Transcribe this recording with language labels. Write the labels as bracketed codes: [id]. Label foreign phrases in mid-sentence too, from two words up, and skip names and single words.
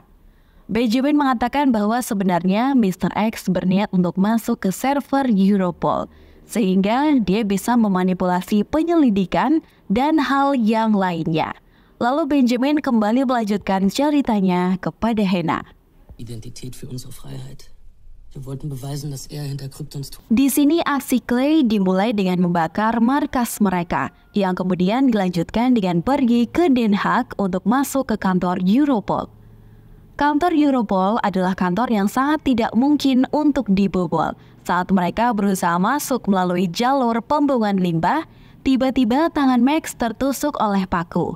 [id] Benjamin mengatakan bahwa sebenarnya Mr. X berniat untuk masuk ke server Europol, sehingga dia bisa memanipulasi penyelidikan dan hal yang lainnya. Lalu Benjamin kembali melanjutkan ceritanya kepada Hannah. [de] Identität für unsere Freiheit. Wir wollten beweisen, dass er hinter Kryptons tut. [id] Di sini aksi Clay dimulai dengan membakar markas mereka, yang kemudian dilanjutkan dengan pergi ke Den Haag untuk masuk ke kantor Europol. Kantor Europol adalah kantor yang sangat tidak mungkin untuk dibobol, Saat mereka berusaha masuk melalui jalur pembuangan limbah, tiba-tiba tangan Max tertusuk oleh paku.